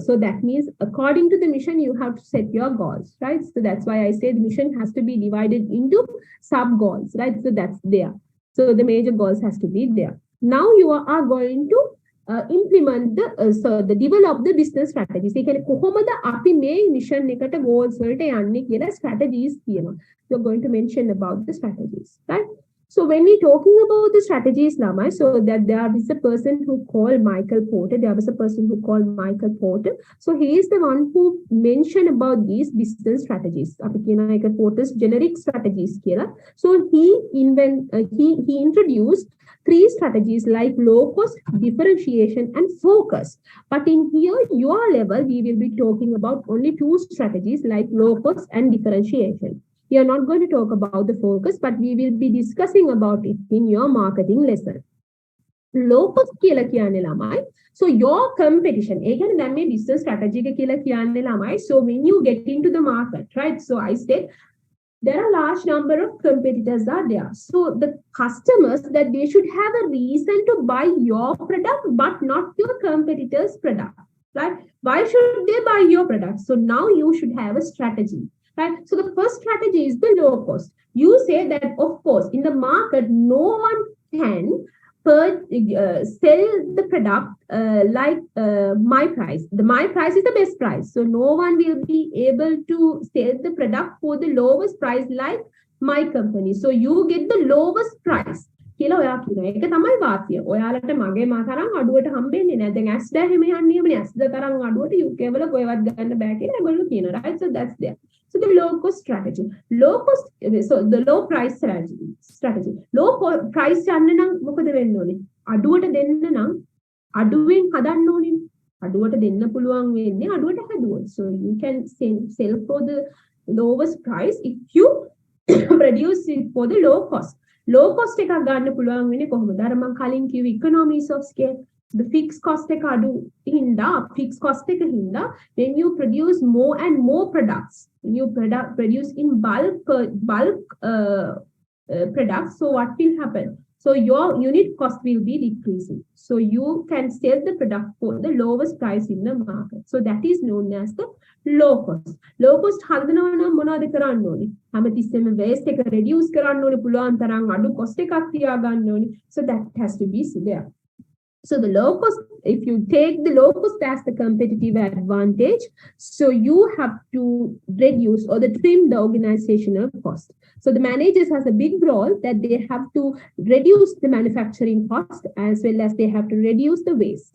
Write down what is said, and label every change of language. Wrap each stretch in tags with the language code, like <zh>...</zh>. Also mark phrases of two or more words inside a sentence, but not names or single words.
<en>So that means according to the mission, you have to set your goals, right? So that's why I say the mission has to be divided into sub goals, right? So that's there. So the major goals has to be there. Now you are going to implement the develop the business strategies.</en> <si>ඒ කියන්නේ කොහොමද අපි මේ mission එකට goals වලට යන්නේ කියලා strategies කියනවා.</si> <en>You're going to mention about the strategies, right? So when we're talking about the strategies, Lama, so that there is a person who called Michael Porter. There was a person who called Michael Porter. So he is the one who mentioned about these business strategies.</en> <si>අපි කියන Michael Porter's</si> <en>generic strategies</en> <si>කියලා.</si> <en>So he introduced 3 strategies like low cost, differentiation, and focus. But in here, your level, we will be talking about only 2 strategies like low cost and differentiation. We are not going to talk about the focus, but we will be discussing about it in your marketing lesson. Low cost</en> <si>කියලා කියන්නේ ළමයි.</si> <en>So your competition.</en> <si>ඒ කියන්නේ දැන් මේ</si> <en>business strategy</en> <si>එක කියලා කියන්නේ ළමයි.</si> <en>So when you get into the market, right? So I said there are large number of competitors are there. So the customers that they should have a reason to buy your product, but not your competitor's product, right? Why should they buy your product? So now you should have a strategy, right? So the first strategy is the low cost. You say that, of course, in the market, no one can sell the product like my price. My price is the best price. So no one will be able to sell the product for the lowest price like my company. So you get the lowest price.</en> <si>කියලා ඔයා කියනවා. ඒක තමයි වාසිය. ඔයාලට මගේ තරම් අඩුවට හම්බෙන්නේ නැහැ. දැන් ඇස් දැ හැම යන්නේමනේ ඇස් ද තරම් අඩුවට UK වල කොහෙවත් ගන්න බෑ කියලා ඒගොල්ලෝ කියනවා.</si> <en>Right? So that's there. So the low cost strategy. So the low price strategy. Low price</en> <si>යන්න නම් මොකද වෙන්න ඕනේ? අඩුවට දෙන්න නම් අඩුවෙන් හදන්න ඕනේ. අඩුවට දෙන්න පුළුවන් වෙන්නේ අඩුවට හදුවොත්.</si> <en>So you can sell for the lowest price if you produce it for the low cost. Low cost</en> <si>එකක් ගන්න පුළුවන් වෙන්නේ කොහොමද? අර මම කලින් කිව්ව</si> <en>economies of scale. The fixed cost</en> <si>එක අඩු හින්දා</si> <en>fixed cost</en> <si>එක හින්දා</si> <en>when you produce more and more products, when you produce in bulk products, so what will happen? So your unit cost will be decreasing. So you can sell the product for the lowest price in the market. So that is known as the low cost. Low cost</en> <si>හදනවා නම් මොනවද කරන්න ඕනේ? හැමතිස්සෙම waste එක reduce කරන්න ඕනේ, පුළුවන් තරම් අඩු cost එකක් තියාගන්න ඕනේ.</si> <en>So that has to be there. So the low cost, if you take the low cost as the competitive advantage, so you have to reduce or the trim the organizational cost. So the managers has a big role that they have to reduce the manufacturing cost as well as they have to reduce the waste.</en>